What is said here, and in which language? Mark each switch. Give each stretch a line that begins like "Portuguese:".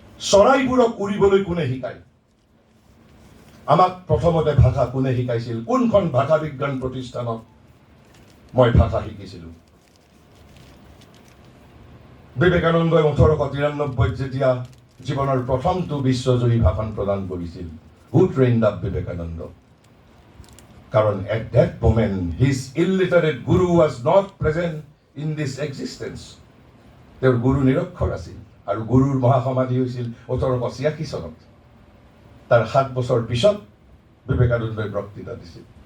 Assamese: চৰাইবোৰক উৰিবলৈ কোনে শিকায়? আমাক প্ৰথমতে ভাষা কোনে শিকাইছিল? কোনখন ভাষা বিজ্ঞান প্ৰতিষ্ঠানত মই ভাষা শিকিছিলোঁ? বিবেকানন্দই 1893 যেতিয়া জীৱনৰ প্ৰথমটো বিশ্বজয়ী ভাষণ প্ৰদান কৰিছিল।
English: Who trained up Vivekananda?
Assamese: কাৰণ
English: at that moment his illiterate guru was not present in this existence.
Assamese: তেওঁৰ গুৰু নিৰক্ষৰ আছিল আৰু গুৰুৰ মহাসমাধি হৈছিল 1886 চনত। তাৰ 7 বছৰ পিছত বিবেকানন্দই বক্তৃতা দিছিল।